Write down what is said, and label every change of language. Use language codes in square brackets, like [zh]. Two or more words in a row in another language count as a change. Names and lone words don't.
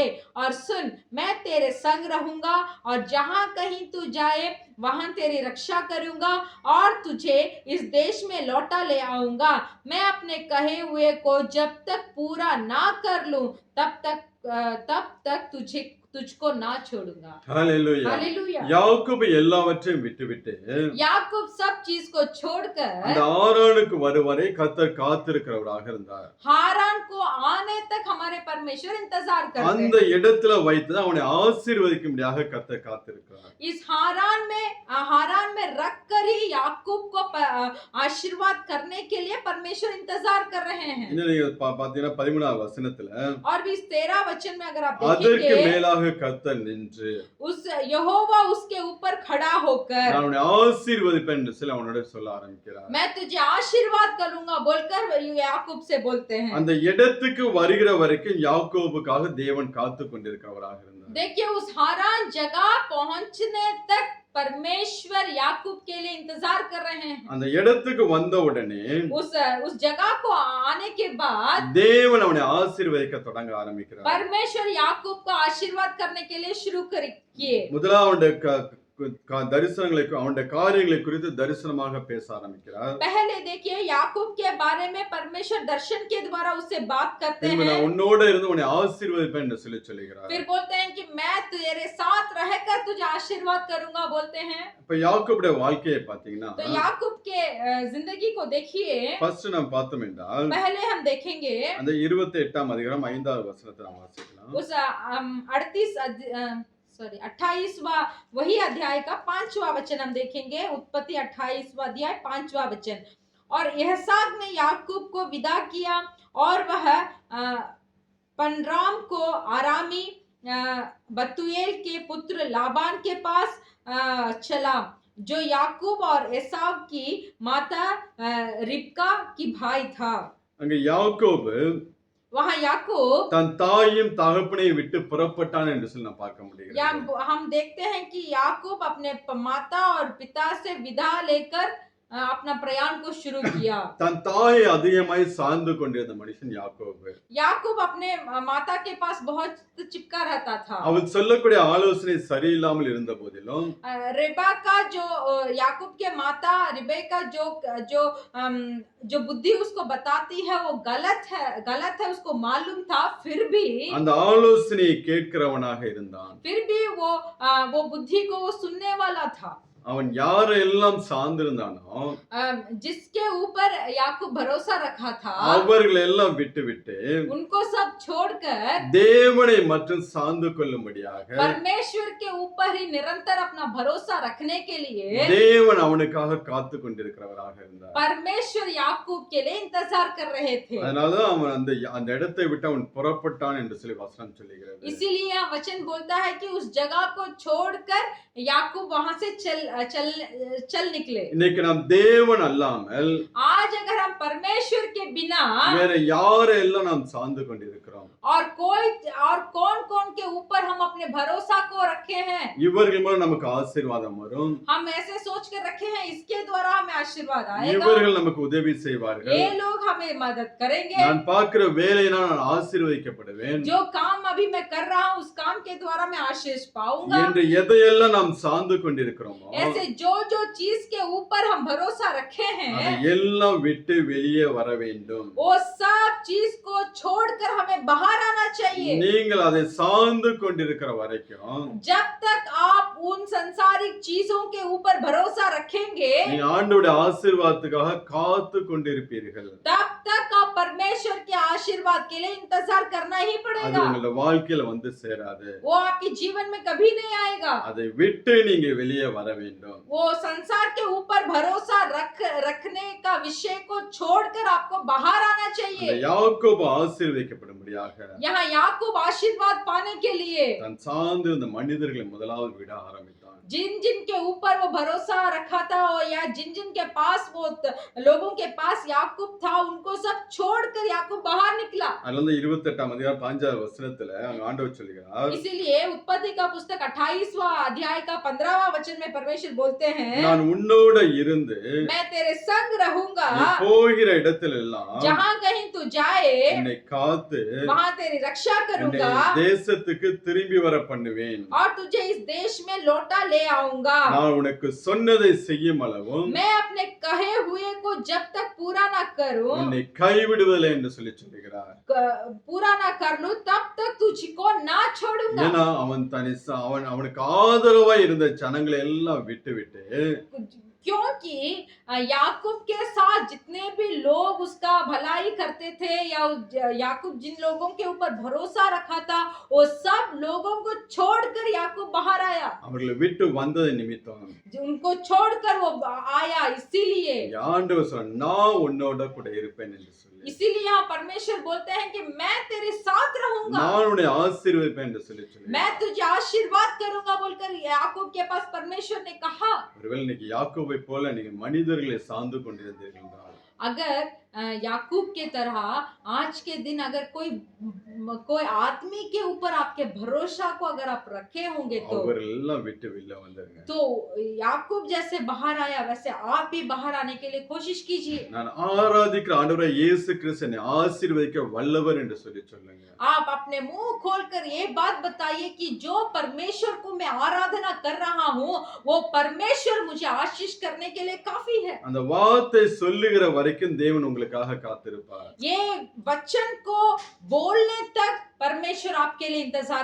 [hi] और सुन, मैं तेरे संग रहूंगा और जहां कहीं तू जाए वहां तेरी रक्षा करूंगा और तुझे इस देश में लौटा ले आऊंगा। मैं अपने कहे हुए को जब तक पूरा ना कर लूं तब तक तुझको ना छोड़ूंगा। [ta] ஹல்லேலூயா. [hi] हालेलुया। [ta] யாக்கோபு எல்லாவற்றையும் விட்டுவிட்டு [hi] याकूब सब चीज को छोड़कर [ta] அந்த ஆரானுக்கு வருவரை கர்த்தர் காத்திருக்கிறவராக இருந்தார். [hi] हारान को आने तक हमारे परमेश्वर इंतजार करते [ta] அந்த [hi] हैं। [ta] இடத்துல வைத்து அவனை ஆசீர்வதிக்கும்படியாக கர்த்தர் காத்திருக்கிறார். [hi] इस हारान में रख कर ही याकूब को आशीर्वाद करने के लिए परमेश्वर इंतजार कर रहे हैं। [ta] இன்னும் நீங்க பாத்தீங்கன்னா 13வது வசனத்துல [hi] और भी इस 13 वचन में अगर आप [ta] அதற்கு [hi] देखेंगे [ta] மேலாக கர்த்தர் நின்று [hi] उस यहोवा उसके ऊपर खड़ा होकर [ta] நான் அவனை ஆசீர்வதிப்பேன் என்று சொல்லி அவனோட சொல்ல ஆரம்பிக்கிறார். [hi] मैं तुझे आशीर्वाद करूंगा बोलकर याकूब से बोलते हैं। [ta] அந்த இடத்துக்கு வருகிற வரைக்கும் யாக்கோபுக்காக தேவன் காத்து கொண்டிருக்கிறவராக இருந்தார். [hi] देखिए उस हारान जगह पहुंचने तक परमेश्वर याकूब के लिए इंतजार कर रहे हैं। [ta] அந்த இடத்துக்கு वந்த உடனே [hi] उस जगह को आने के बाद [ta] தேவன் அவனை ஆசீர்வதிக்க தொடங்க ஆரம்பிக்கிறார். [hi] परमेश्वर याकूब को आशीर्वाद करने के लिए शुरू किए। [ta] முதலாவது தரிசனங்களை அவனுடைய காரியங்களை குறித்து தரிசனமாக பேச ஆரம்பிக்கிறார். [hi] पहले देखिए याकूब के बारे में परमेश्वर दर्शन के द्वारा उससे बात करते [ta] பின்பு [hi] हैं, [ta] நான் உன்னோட இருந்து உன்னை ஆசீர்வதிப்பேன் என்று சொல்லுகிறார். [hi] फिर बोलते हैं कि मैं तेरे साथ रहकर तुझे आशीर्वाद करूंगा बोलते हैं। [ta] இப்ப யாக்கோபுடைய வாழ்க்கையை பாத்தீங்கன்னா [hi] तो याकूब के जिंदगी को देखिए, [ta] ஃபர்ஸ்ட் நாம் பார்த்தோம் என்றால் [hi] पहले हम देखेंगे [ta] அந்த 28ஆம் அதிகாரம் 5வது வசனத்தை நாம் வாசிக்கலாம். [hi] उस 28वां वही अध्याय का 5वां वचन हम देखेंगे। उत्पत्ति 28वां अध्याय 5वां वचन। और इसहाक ने याकूब को विदा किया और वह पनराम को आरामी बतूएल के पुत्र लाबान के पास चला, जो याकूब और एसाव की माता रिबका की भाई था। [ta] அங்க யாக்கோபு [hi] वहां याकूब [ta] தன் தாயும் தகப்பனையும் விட்டு புறப்பட்டான் என்று சொல்லி நான் பார்க்க [hi] या [ta] முடிகிறது. [hi] हम देखते हैं कि याकूब अपने माता और पिता से विदा लेकर अपना प्रयाण को शुरू किया। [ta] தன் தாயை அதிகமாய் சார்ந்து கொண்டிருந்த மனுஷன் யாக்கோபு. [hi] याकूब अपने माता के पास बहुत चिपका रहता था। [ta] அவன் சொல்லக்கூடிய ஆலோசனை சரியில்லாமல் இருந்த போதிலும் [hi] रेबेका जो याकूब के माता रिबेका जो जो जो बुद्धि उसको बताती है वो गलत है उसको मालूम था, फिर भी [ta] அந்த ஆலோசனையை கேட்கிறவனாக இருந்தான். [hi] फिर भी वो बुद्धि को वो सुनने वाला था। [ta] அவன் யாரெல்லாம் சார்ந்திருந்தானோ [hi] जिसके ऊपर याकूब भरोसा रखा था, [ta] அவர்கள் எல்லாம் விட்டுவிட்டு [hi] उनको सब छोड़कर [ta] தேவனை மற்றும் சார்ந்து கொள்ளும்படியாக [hi] परमेश्वर के ऊपर ही निरंतर अपना भरोसा रखने के लिए [ta] தேவன் அவனுக்காக காத்து கொண்டிருக்கிறவராக இருந்தார். [hi] परमेश्वर याकूब के लिए इंतजार कर रहे थे। [ta] அதனாலதான் அவன் அந்த இடத்தை விட்டு அவன் புறப்பட்டான் என்று சொல்லி வசனம் சொல்லுகிறது. [hi] इसीलिए यहाँ वचन बोलता है कि उस जगह को छोड़कर याकूब वहां से चल निकले। [ta] இன்னைக்கு நாம் தேவன் அல்லாமல் [hi] आज अगर हम परमेश्वर के बिना [ta] வேற யாரெல்லாம் நாம் சார்ந்து கொண்டிருக்கிறோம், [hi] और कौन कौन के ऊपर हम अपने भरोसा को रखे हैं, [ta] இவர்கள் மூலம் நமக்கு ஆசீர்வாதம் வரும், [hi] हम ऐसे सोच कर रखे हैं इसके द्वारा हमें आशीर्वाद आएगा, [ta] இவர்கள் நமக்கு உதவி செய்வார்கள், [hi] ये लोग हमें मदद करेंगे, [ta] நான் பார்க்கிற வேலையினால் நான் ஆசீர்வதிக்கப்படுவேன் [hi] जो काम अभी मैं कर रहा हूँ उस काम के द्वारा मैं आशीष पाऊंगा। [ta] என்று எதையெல்லாம் நாம் சார்ந்து கொண்டிருக்கிறோமோ [hi] ऐसे जो चीज के ऊपर हम भरोसा रखे हैं [ta] அதை எல்லாம் விட்டு வெளியே வர வேண்டும். [hi] वो सब चीज को छोड़कर हमें बाहर आना चाहिए। [ta] நீங்கள் அதை சார்ந்து கொண்டிருக்கிற வரைக்கும் [hi] जब तक आप उन संसारिक चीजों के ऊपर भरोसा रखेंगे [ta] நீங்க ஆண்டவருடைய ஆசீர்வாதத்துக்காக காத்து கொண்டிருப்பீர்கள். [hi] तब तक आप परमेश्वर के आशीर्वाद के लिए इंतजार करना ही [ta] அது [hi] पड़ेगा। [ta] உங்களோட வாழ்க்கையில வந்து சேராது. [hi] वो आपके जीवन में कभी नहीं आएगा। [ta] அதை விட்டு நீங்க வெளியே வர வேண்டும். [hi] वो संसार के ऊपर भरोसा रखने का विषय को छोड़कर आपको बाहर आना [ta] அந்த [hi] चाहिए। [ta] யாக்கோபு ஆசீர்வதிக்கப்படும்படியாக [hi] यहाँ याकूब आशीर्वाद पाने के लिए [ta] தன் சார்ந்து இந்த மனிதர்களை முதலாவது விட ஆரம்பித்தான். [hi] जिन जिन के ऊपर वो भरोसा रखा था या जिन जिन के पास वो लोगों के पास याकूब था उनको सब छोड़कर याकूब बाहर निकला। [ta] அதுல 28ஆம் அதிகாரம் 5வது வசனத்துல அங்க ஆண்டவர் சொல்கிறார், [hi] इसीलिए उत्पत्ति का पुस्तक 28वां अध्याय का 15वां वचन में परमेश्वर बोलते हैं, [ta] நான் உன்னோட இருந்து [hi] मैं तेरे संग रहूंगा, [ta] நீ போகிற இடத்திலெல்லாம் [hi] जहां कहीं तू जाए [ta] என்னை காத்து [hi] वहां तेरी रक्षा [ta] என்னை [hi] करूंगा [ta] தேசத்துக்கு திரும்பி வர பண்ணுவேன். [hi] और तुझे इस देश में लौटा ले आऊंगा। [ta] நான் உனக்கு சொன்னதை செய்யும் அளவும் [hi] मैं अपने कहे हुए को जब तक पूरा ना करूं, [ta] உன்னை கைவிடுவதில்லை என்று சொல்லுகிறார். [hi] पूरा ना कर लूं तब तक तुझको ना छोड़ूंगा। [ta] ஏன்னா அவனுக்கு ஆதரவா இருந்த ஜனங்களை எல்லாம் விட்டு விட்டு [hi] क्योंकि याकूब के साथ जितने भी लोग उसका भलाई करते थे या याकूब जिन लोगों के ऊपर भरोसा रखा था वो सब लोगों को छोड़कर याकूब बाहर आया। [ta] அவர்களை விட்டு வந்தது நிமித்தம் [hi] उनको छोड़कर वो आया, इसीलिए [ta] ஆண்டவர் சொன்னார், நான் உன்னோட கூட இருப்பேன் என்று சொல்லி, [hi] इसीलिए यहाँ परमेश्वर बोलते हैं कि मैं तेरे साथ रहूंगा, [ta] நான் உன்னை ஆசீர்வதிப்பேன் என்று சொல்லி [hi] मैं तुझे आशीर्वाद करूंगा बोलकर याकूब के पास परमेश्वर ने कहा। [ta] ஒருவேளை இன்னைக்கு யாக்கோபை போல நீங்க மனிதர்களை சார்ந்து கொண்டிருந்தீர்கள் என்றால் [hi] अगर याकूब के तरह आज के दिन अगर कोई आदमी के ऊपर आपके भरोसा को अगर आप रखे होंगे [ta] அவரெல்லாம் விட்டு வெளில வந்துருங்க. [hi] तो याकूब जैसे बाहर आया वैसे आप भी बाहर आने के लिए कोशिश कीजिए. [ta] நான் ஆராதிக்கிற ஆண்டவராய் இயேசு கிறிஸ்து என்னை ஆசீர்வதிக்க வல்லவர் என்று சொல்லுங்க. [hi] आप अपने मुंह खोलकर ये बात बताइए कि जो परमेश्वर को मैं आराधना कर रहा हूँ वो परमेश्वर मुझे आशीष करने के लिए काफी है. [ta] அந்த வார்த்தை சொல்லுகிற வரைக்கும் தேவன் உங்களுக்காக காத்திருப்பார். [hi] ये वचन को बोलने तक परमेश्वर आपके लिए इंतजार